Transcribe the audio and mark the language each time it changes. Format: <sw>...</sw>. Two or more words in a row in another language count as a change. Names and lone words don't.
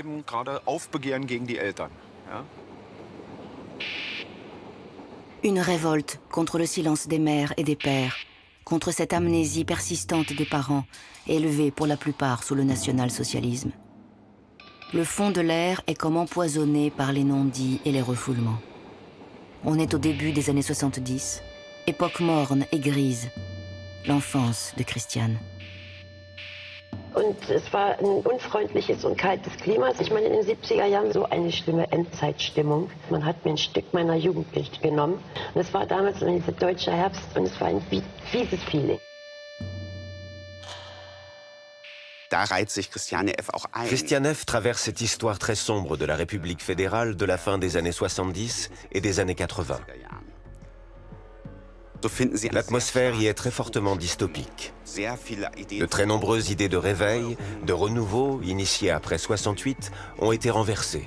<fr>Une révolte contre le silence des mères et des pères, contre cette amnésie persistante des parents, élevés pour la plupart sous le national-socialisme. Le fond de l'air est comme empoisonné par les non-dits et les refoulements. On est au début des années 70, époque morne et grise, l'enfance de Christiane.</fr> <de>Und es war ein unfreundliches und kaltes Klima. Ich meine, in den 70er Jahren so eine schlimme Endzeitstimmung. Man hat mir ein Stück meiner Jugend genommen. Und es war damals dieser deutsche Herbst und es war ein fieses Feeling. Da reiht sich Christiane F. auch ein.</de> <fr>Christiane F. traverse cette histoire très sombre de la République fédérale de la fin des années 70 et des années 80. L'atmosphère y est très fortement dystopique. De très nombreuses idées de réveil, de renouveau, initiées après 68, ont été renversées.</fr>